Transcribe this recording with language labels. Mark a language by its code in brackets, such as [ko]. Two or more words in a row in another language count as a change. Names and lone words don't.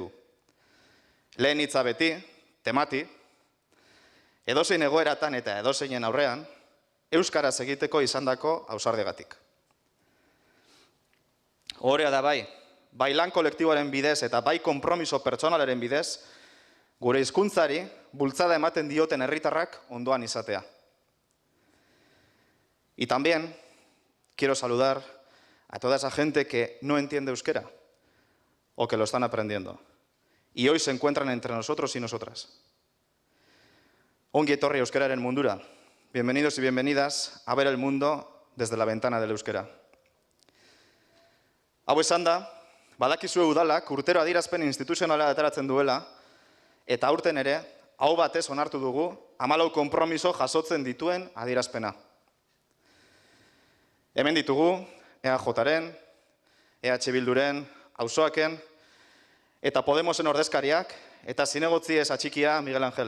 [eu] Lehen hitza beti, temati, edozein egoeratan eta edozeinen aurrean, euskaraz egiteko izandako ausardiagatik. Ohorea da bai lan kolektiboaren bidez eta bai konpromiso pertsonalaren bidez, gure hizkuntzari bultzada ematen dioten herritarrak ondoan izatea. [es] Y también quiero saludar a toda esa gente que no entiende euskera o que lo están aprendiendo. Y hoy se encuentran entre nosotros y nosotras. [eu] Ongi etorri euskararen mundura. [es] Bienvenidos y bienvenidas a ver el mundo desde la ventana del euskera. [eu] Hau esan da, badakizue udalak urtero adierazpen instituzionala ateratzen duela, eta aurten ere, hau batez onartu dugu, 14 konpromiso jasotzen dituen adierazpena. Hemen ditugu, EAJaren, EH Bilduren, Auzoaken, eta Podemosen ordezkariak, eta zinegotzi ez atxikia Miguel Ángel.